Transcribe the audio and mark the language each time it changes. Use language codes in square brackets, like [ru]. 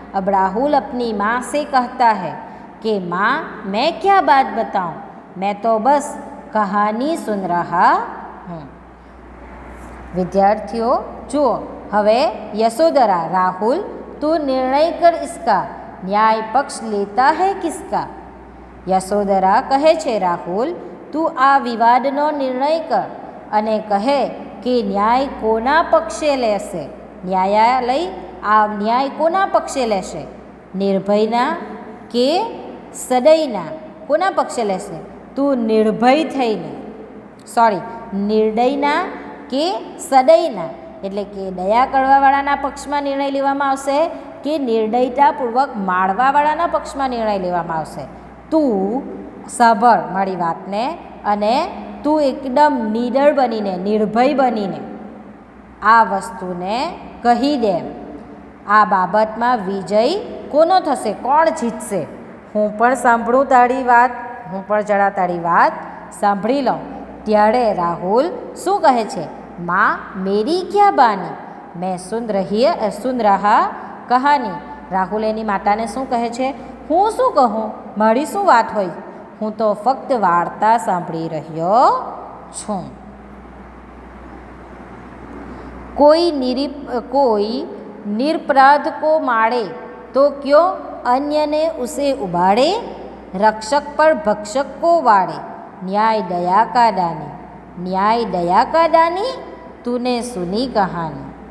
[hi] अब राहुल अपनी माँ से कहता है कि माँ मैं क्या बात बताऊं, मैं तो बस कहानी सुन रहा हूँ। विद्यार्थियों [gu] जुओ, हवे [hi] यशोधरा राहुल तू निर्णय कर इसका न्याय पक्ष लेता है किसका। [gu] यशोधरा कहे छे राहुल તું આ વિવાદનો નિર્ણય કર અને કહે કે ન્યાય કોના પક્ષે લેશે, ન્યાયાલય આ ન્યાય કોના પક્ષે લેશે, નિર્ભયના કે સદયના, કોના પક્ષે લેશે? તું નિર્ભય થઈને, નિર્દયના કે સદયના, એટલે કે દયા કરવાવાળાના પક્ષમાં નિર્ણય લેવામાં આવશે કે નિર્દયતાપૂર્વક માળવાવાળાના પક્ષમાં નિર્ણય લેવામાં આવશે. તું સાંભળ મારી વાતને અને તું એકદમ નિડર બનીને, નિર્ભય બનીને આ વસ્તુને કહી દે. આ બાબતમાં વિજય કોનો થશે, કોણ જીતશે? હું પણ સાંભળું તારી વાત, હું પણ જરા તારી વાત સાંભળી લઉં. ત્યારે રાહુલ શું કહે છે? [hi] माँ मेरी क्या बानी, मैं सुन रहा कहानी. [gu] राहुल एनी माताने શું કહે છે? હું શું કહું, મારી શું વાત હોય, હું તો ફક્ત વાર્તા સાંભળી રહ્યો છું. [hi] कोई निरपराध को मारे तो क्यों अन्य ने उसे उबाड़े, रक्षक पर भक्षक को वाड़े, न्याय दया का दानी, न्याय दया का दानी, तूने सुनी कहानी.